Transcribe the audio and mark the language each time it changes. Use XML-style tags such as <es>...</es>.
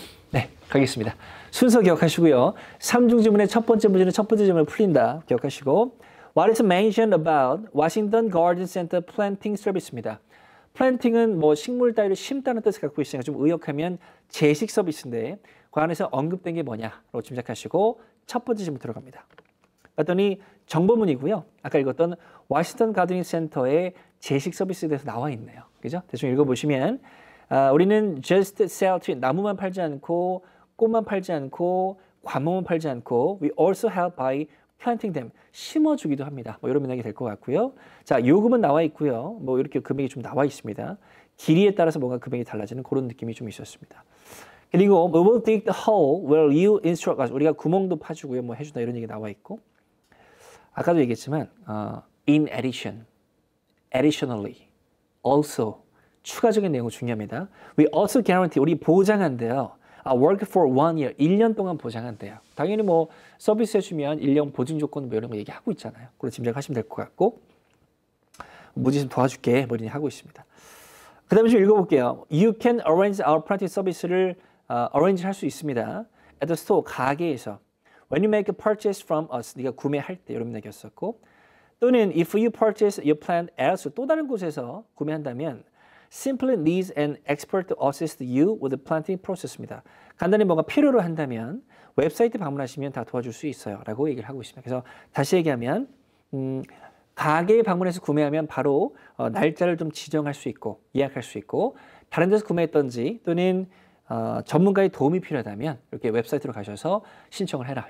<ko>네, 가겠습니다. 순서 기억하시고요. 3중 지문의 첫 번째 문제는 첫 번째 지문을 풀린다.</ko> <en>기억하시고 What is mentioned about Washington Garden Center planting service입니다.</en> <ko>플랜팅은 뭐 식물 따위를 심다는 뜻을 갖고 있으니까 좀 의역하면 제식 서비스인데 그 안에서 언급된 게 뭐냐로 짐작하시고 첫 번째 질문 들어갑니다. 봤더니 정보문이고요. 아까 읽었던 워싱턴 가드닝 센터의 제식 서비스에 대해서 나와 있네요. 그죠? 대충 읽어보시면 우리는</ko> <en>just sell tree,</en> <ko>나무만 팔지 않고 꽃만 팔지 않고 과목만 팔지 않고</ko> <en>we also help by planting them,</en> <ko>심어주기도 합니다. 뭐 이런 맥락이 될 것 같고요. 자, 요금은 나와 있고요. 뭐 이렇게 금액이 좀 나와 있습니다. 길이에 따라서 뭔가 금액이 달라지는 그런 느낌이 좀 있었습니다.</ko> <en>그리고 we will dig the hole where you instruct us.</en> <ko>우리가 구멍도 파주고요. 뭐 해준다 이런 얘기 나와 있고. 아까도 얘기했지만</ko> <en>in addition, additionally, also</en> <ko>추가적인 내용은 중요합니다.</ko> <en>We also guarantee,</en> <ko>우리 보장한대요. work for 1 year, 1년 동안 보장한대요. 당연히 뭐 서비스 해주면 1년 보증 조건 뭐 이런 거 얘기하고 있잖아요. 그걸 짐작하시면 될 것 같고 무지 좀 도와줄게 뭐 이런 하고 있습니다. 그 다음에 좀 읽어볼게요.</ko> <en>You can arrange our planting 서비스를 arrange</en> <ko>할 수 있습니다.</ko> <en>At the store,</en> <ko>가게에서.</ko> <en>When you make a purchase from us,</en> <ko>네가 구매할 때 이런 얘기였었고 또는</ko> <en>if you purchase your plant elsewhere,</en> <ko>또 다른 곳에서 구매한다면</ko> <en>simply needs an expert to assist you with the planting process입니다.</en> <ko>간단히 뭔가 필요로 한다면 웹사이트 방문하시면 다 도와줄 수 있어요. 라고 얘기를 하고 있습니다. 그래서 다시 얘기하면 가게에 방문해서 구매하면 바로 날짜를 좀 지정할 수 있고 예약할 수 있고 다른 데서 구매했던지 또는 전문가의 도움이 필요하다면 이렇게 웹사이트로 가셔서 신청을 해라.</ko>